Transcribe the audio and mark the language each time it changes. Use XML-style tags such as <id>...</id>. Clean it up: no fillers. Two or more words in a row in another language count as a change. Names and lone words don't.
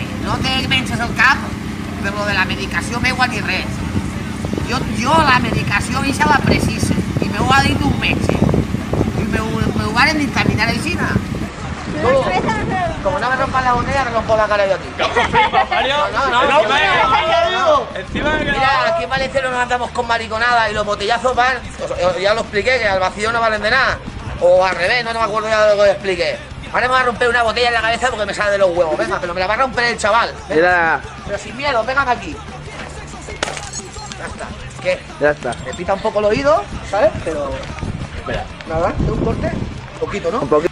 <ca>No te menges el cap per lo de la medicació meua ni res. Jo la medicació ixa la precise i m'ho ha dit un metge. I m'ho varen dictaminar així.</ca> <es>Como no me rompas la botella, me rompo la cara yo a ti. Mira, aquí en Valencia no nos andamos con mariconada y los botellazos van, ya lo expliqué, que al vacío no valen de nada. O al revés, no me acuerdo ya de lo que expliqué. Ahora me va a romper una botella en la cabeza porque me sale de los huevos. Venga, pero me la va a romper el chaval. Mira. Pero sin miedo, vengan aquí. Ya está. ¿Qué? Ya está. Me pita un poco el oído, ¿sabes? Pero... Espera. Nada, de un corte. Un poquito, ¿no? Un poquito.</es>